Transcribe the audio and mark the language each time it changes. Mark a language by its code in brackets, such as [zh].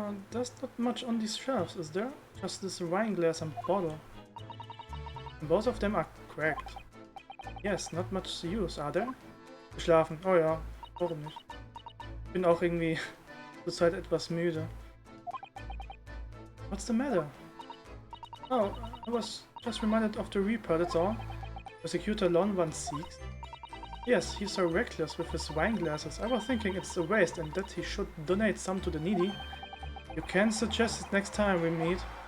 [en] There's not much on these shelves, is there? Just this wine glass and bottle. And both of them are cracked. Yes, not much to use, are there? [de] Geschlafen. Oh ja, warum nicht? Ich bin auch irgendwie zurzeit etwas müde. [en] What's the matter? Oh, I was just reminded of the Reaper, that's all. Prosecutor Lon Van Seeks. Yes, he's so reckless with his wine glasses. I was thinking it's a waste and that he should donate some to the needy. You can suggest it next time we meet.